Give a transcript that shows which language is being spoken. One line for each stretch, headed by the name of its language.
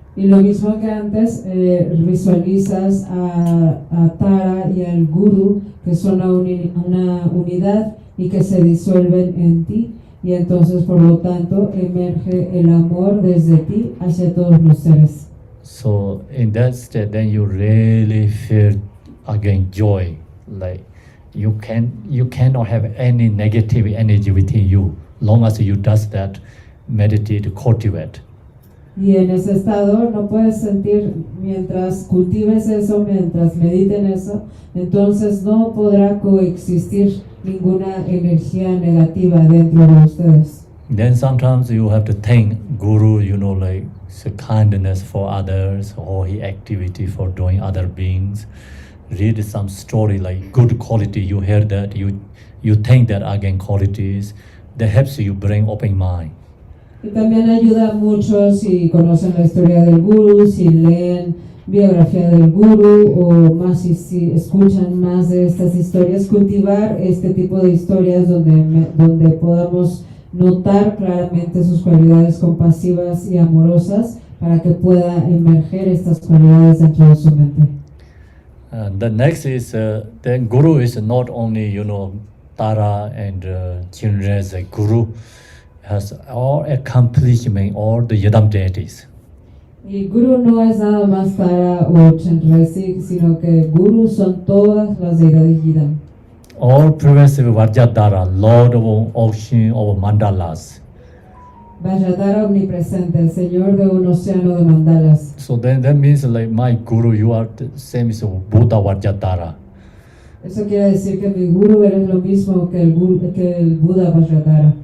Spanish: Y lo mismo que antes, visualizas a Tara y al Guru, que son una unidad y que se disuelven en ti, y entonces por lo tanto emerge el amor desde ti hacia todos los seres.
English: So in that state, then you really feel again joy, like you cannot have any negative energy within you, long as you does that, meditate, cultivate.
Spanish: Y en ese estado no puedes sentir, mientras cultives eso, mientras mediten eso, entonces no podrá coexistir ninguna energía negativa dentro de ustedes.
English: Then sometimes you have to thank Guru, like kindness for others, or his activity for doing other beings. Read some story like good quality, you hear that, you think that again qualities, that helps you bring open mind.
Spanish: Y también ayuda mucho si conocen la historia del Guru, si leen biografía del Guru o más si escuchan más de estas historias, cultivar este tipo de historias donde podamos notar claramente sus cualidades compasivas y amorosas para que pueda emerger estas cualidades dentro de su mente.
English: The next is then Guru is not only Tara and Chinrez, Guru has all accomplishment, all the Yadam deities.
Spanish: Y Guru no es nada más Tara o Chenrezig, sino que Guru son todas las deidades Yidam.
English: All progressive Vajradhara, Lord of ocean of mandalas.
Spanish: Vajradhara omnipresente, el Señor de un océano de mandalas.
English: So then that means like my Guru, you are the same as Buddha Vajradhara.
Spanish: Eso quiere decir que mi Guru eres lo mismo que el Buda Vajradhara.